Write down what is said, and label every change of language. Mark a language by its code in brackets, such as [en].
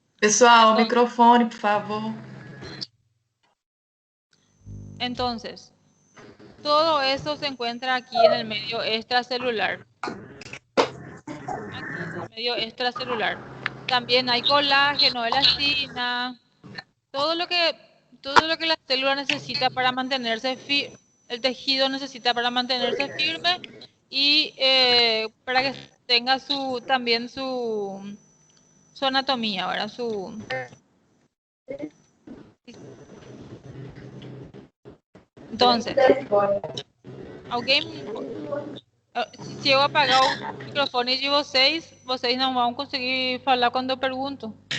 [pt] Pessoal, o microfone, por favor. [es] Entonces, todo eso se encuentra aquí en el medio extracelular. Aquí en el medio extracelular. También hay colágeno, elastina, todo lo que la célula necesita para mantenerse firme, el tejido necesita para mantenerse firme, y para que tenga también su anatomía, ¿verdad? [pt] Entonces, alguém, se eu apagar o microfone de vocês não vão conseguir falar quando eu pergunto.